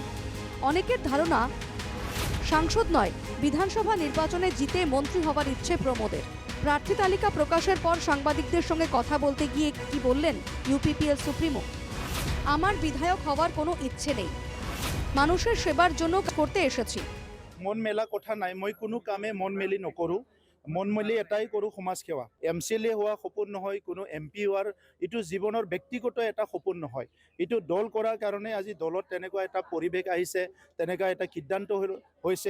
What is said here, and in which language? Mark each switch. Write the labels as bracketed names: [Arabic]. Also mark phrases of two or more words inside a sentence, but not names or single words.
[Bangla] অনেকের ধারণা, সাংসদ নয়, বিধানসভা নির্বাচনে জিতে মন্ত্রী হওয়ার ইচ্ছে প্রমোদের। প্রার্থী তালিকা প্রকাশের পর সাংবাদিকদের সঙ্গে কথা বলতে গিয়ে কি বললেন ইউপিপিএল সুপ্রিমো? আমার বিধায়ক হওয়ার কোনো ইচ্ছে নেই, মানুষের সেবার জন্য করতে এসেছি। [Assamese] মন মেলা কথা নাই, মই কোনো কামে মন মেলি নকৰোঁ। মন মেলি এটাই কৰোঁ, সমাজ সেৱা। MCLA হোৱা সপোন নহয়, কোনো MP হোৱাৰ এইটো জীৱনৰ ব্যক্তিগত এটা সপোন নহয়। এইটো দল কৰাৰ কাৰণে আজি দলত তেনেকুৱা এটা পৰিৱেশ আহিছে, তেনেকুৱা এটা সিদ্ধান্ত হৈছে।